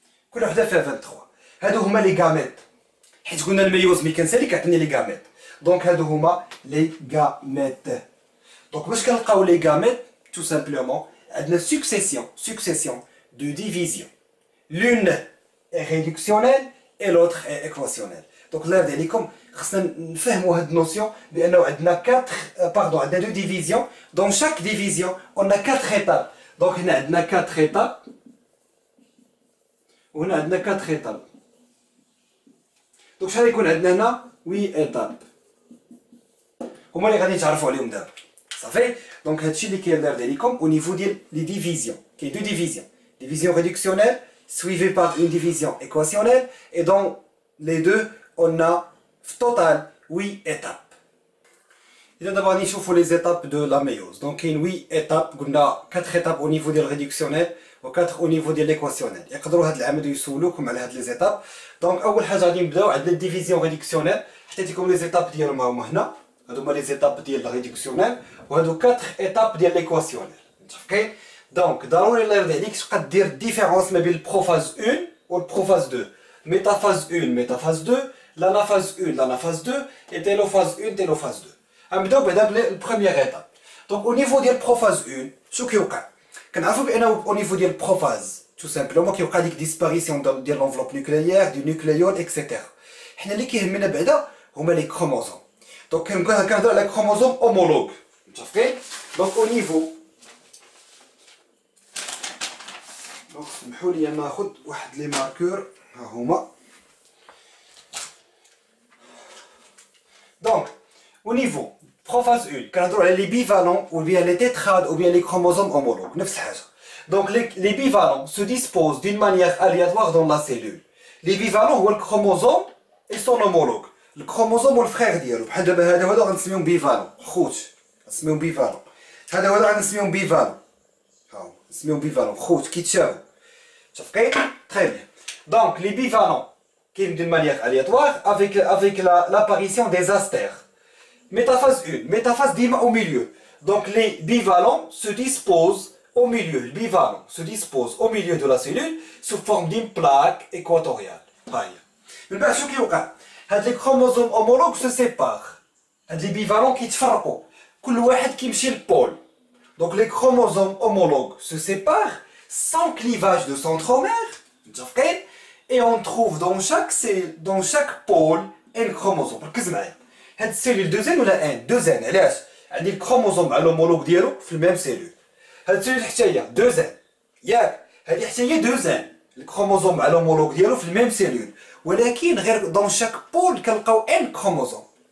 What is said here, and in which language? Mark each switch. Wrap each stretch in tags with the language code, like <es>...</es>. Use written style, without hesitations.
<ar>كل وحده فيها 23. هادو هما لي غاميت. حيت قلنا الميوز ملي كنسالي كيعطيني لي غاميت. دونك هادو هما لي غاميت. دونك باش كنلقاو لي غاميت</ar> <fr>tout simplement</fr> <ar>عندنا</ar> <fr>succession de division. L'une est réductionnelle et l'autre est équationnelle.</fr> <ar>Donc الله يرضي عليكم خصنا نفهموا هاد النوسيون بانه عندنا 4 عندنا 2 divisions.</ar> <fr>Dans chaque division on a 4 étapes.</fr> <ar>Donc هنا عندنا 4 étapes وهنا عندنا 4 étapes. دونك شحال يكون عندنا هنا 8 étapes هما اللي غادي تعرفوا عليهم دابا صافي. دونك هادشي اللي كيدار عليكم</ar> <fr>au niveau</fr> <ar>ديال لي ديفيزيون. كاين</ar> <fr>2 divisions, division réductionnelle suivie par une division équationnelle et dans les deux on a au total 8 étapes.</fr> <ar>إذا دابا غادي نشوفوا</ar> <fr>les étapes de la méiose. Donc كاين 8 étapes قلنا 4 étapes au niveau ديال réductionnel و 4 au niveau ديال l'équationnel.</fr> <ar>يقدروا هاد العام يسولوكم على هاد لي زيتاب. دونك اول حاجه غادي نبداو عندنا الديفيزيون ريدكسيونيل. حطيتكم لي زيتاب ديالهم هما هنا. هادو هما لي زيتاب ديال الريدكسيونيل وهادو 4 étapes ديال l'équationnel. متفقين؟ دونك ضروري الله يرضي عليك تبقى دير الديفيرونس ما بين البروفاز 1 و البروفاز 2.</ar> <fr>métaphase 1 métaphase 2 l'anaphase 1 l'anaphase 2 et télophase 1 télophase 2.</fr> <ar>غنبداو بعدا بالبروميير ايتاب. دونك او نيفو ديال البروفاز 1 شنو كيوقع؟ كنعرفوا بانه او نيفو ديال البروفاز تو سامبلومون كيوقع ديك ديسباريسيون ديال لونفلوب نوكليير دو نوكليون اكسيتيرا. حنا اللي كيهمنا بعدا هما لي كروموزوم. دونك كنهضروا على كروموزوم اومولوج. متفقين؟ دونك او نيفو دونك سمحوا لي ناخذ واحد لي ماركور ها هما. دونك</ar> <fr>au niveau prophase 1</fr> <ar>كنهضروا على لي بيفالون</ar> <fr>ou bien les tétrades ou bien les chromosomes homologues</fr> <ar>نفس الحاجه.</ar> <fr>Donc les bivalents se disposent d'une manière aléatoire dans la cellule. Les bivalents</fr> <ar>هو الكروموزوم</ar> <fr>et son homologue.</fr> <ar>الكروموزوم والفرير ديالو بحال دابا هذا غنسميهم بيفالون خوت غنسميهم بيفالون. هذا غنسميهم بيفالون ها نسميهم بيفالون خوت كيتشابهوا. متفقين؟</ar> <fr>très bien. Donc les bivalents</fr> <ar>كاين</ar> <fr>d'une manière aléatoire avec l'apparition des astères. Métaphase 1, métaphase ديما au milieu. Donc les bivalents se disposent au milieu. Le bivalent se dispose au milieu de la cellule sous forme d'une plaque équatoriale.</fr> <ar>من بعد شنو كيوقع؟ هاد لي كروموزوم</ar> <fr>homologues se séparent.</fr> <ar>هاد لي بيفالون كيتفرقوا. كل واحد كيمشي للبول.</ar> <fr>Donc les chromosomes homologues se séparent sans clivage de centromère.</fr> <ar>متفقين؟</ar> <fr>Et on trouve dans chaque pôle un chromosome.</fr> <ar>ركز معايا. هاد السيلول 2 ولا 1 2 علاش؟ عندي الكروموزوم مع الهومولوج ديالو في الميم سيلول. هاد السيلول حتى هي 2 ياك هادي حتى هي 2 الكروموزوم مع الهومولوج ديالو في الميم سيلول ولكن غير دون شاك بول كنلقاو ان كروموزوم.</ar>